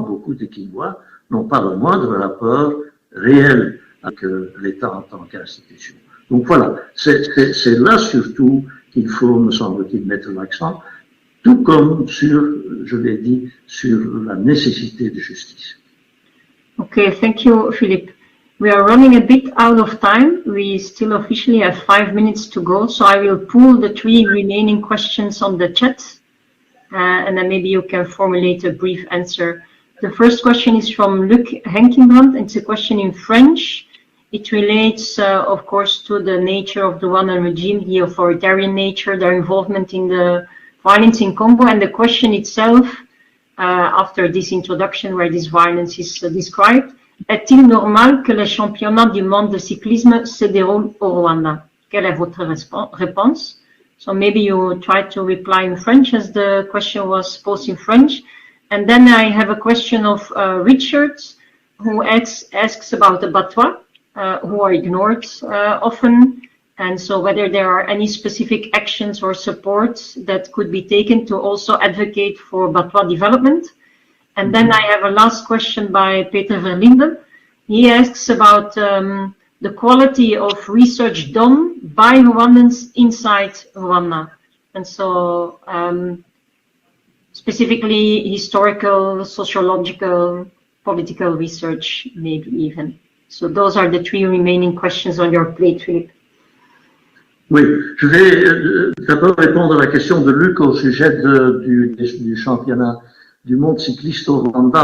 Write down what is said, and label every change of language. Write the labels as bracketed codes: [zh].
[fr] Beaucoup de Kinois n'ont pas le moindre rapport réel avec l'État en tant qu'institution. Donc voilà, c'est là surtout qu'il faut, me semble-t-il, mettre l'accent, tout comme sur, je l'ai dit, sur la nécessité de justice. [en] Okay, thank you, Philip. We are running a bit out of time. We still officially have 5 minutes to go, so I will pull the 3 remaining questions on the chat, and then maybe you can formulate a brief answer. The first question is from Luc Henkenbrand. It's a question in French. It relates, of course, to the nature of the Rwandan regime, the authoritarian nature, their involvement in the violence in Congo, and the question itself, after this introduction where this violence is described, [fr] est-il normal que les championnats du monde de cyclisme se déroulent au Rwanda? Quelle est votre réponse? [en] So maybe you try to reply in French as the question was posed in French. And then I have a question of Richard, who asks about the Batwa, who are ignored often, and so whether there are any specific actions or supports that could be taken to also advocate for Batwa development. And then I have a last question by Peter Verlinden. He asks about the quality of research done by Rwandans inside Rwanda. And so specifically historical, sociological, political research, maybe even. So those are the 3 remaining questions on your plate, Philippe. [fr] Oui, je vais d'abord répondre à la question de Luc au sujet du championnat du monde cycliste au Rwanda.